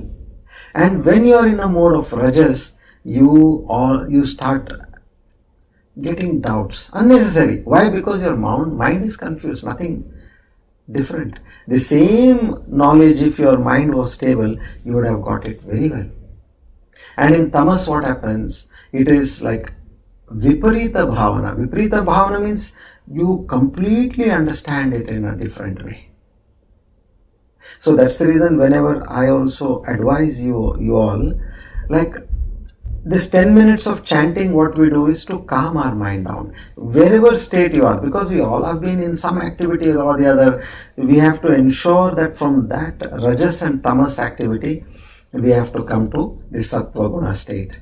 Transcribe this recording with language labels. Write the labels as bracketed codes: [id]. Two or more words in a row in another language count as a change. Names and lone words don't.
[en] And when you are in a mode of rajas, you start getting doubts. Unnecessary. Why? Because your mind is confused. Nothing different. The same knowledge, if your mind was stable, you would have got it very well. And in tamas, what happens? It is like [sa] viparita bhavana. Viparita bhavana [en] means you completely understand it in a different way. So that's the reason whenever I also advise you all, like this 10 minutes of chanting, what we do is to calm our mind down. Wherever state you are, because we all have been in some activity or the other, we have to ensure that from that rajas and tamas activity, we have to come to the [sa] sattva guna [en] state.